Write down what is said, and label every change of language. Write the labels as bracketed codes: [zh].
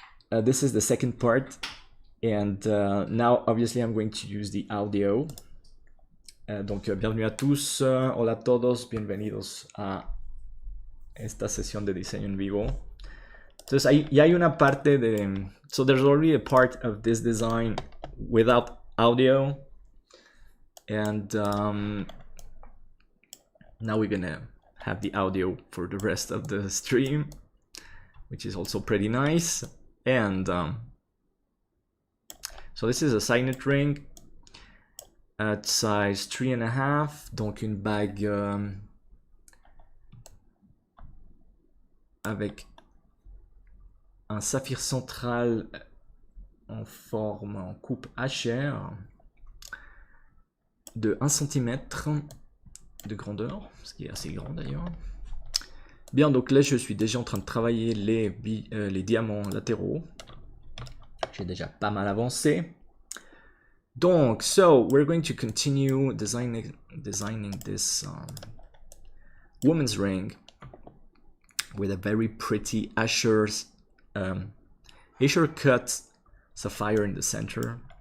[en] This is the second part, and now obviously I'm going to use the audio. [fr] Donc bienvenue à tous, [es] hola a todos, bienvenidos a esta sesión de diseño en vivo. Entonces ya hay una parte de, [en] so there's already a part of this design without audio, and now we're gonna have the audio for the rest of the stream, which is also pretty nice. And so this is a signet ring at size 3.5, [fr] donc une bague avec un saphir central en forme en coupe HR de 1 cm de grandeur, ce qui est assez grand d'ailleurs. Bien, donc là je suis déjà en train de travailler les diamants latéraux. J'ai déjà pas mal avancé. Donc, [en] so we're going to continue designing this woman's ring with a very pretty Asher cut sapphire in the center.